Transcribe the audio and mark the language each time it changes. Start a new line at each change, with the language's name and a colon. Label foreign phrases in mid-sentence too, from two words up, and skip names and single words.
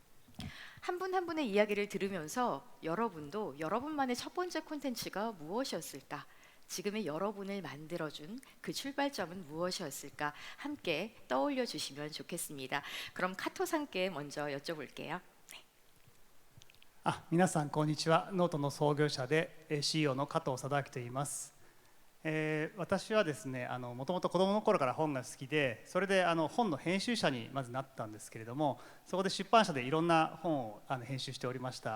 Korean: 한 분 한 분의 이야기를 들으면서 여러분도 여러분만의 첫 번째 콘텐츠가 무엇이었을까? 지금의 여러분을 만들어준 그 출발점은 무엇이었을까? 함께 떠올려 주시면 좋겠습니다. 그럼 카토상께 먼저 여쭤볼게요.
Japanese: 皆さんこんにちは。ノートの創業者でCEO の加藤貞明と言います。私はですね、もともと子どもの頃から本が好きで、それで本の編集者にまずなったんですけれども、そこで出版社でいろんな本を編集しておりました。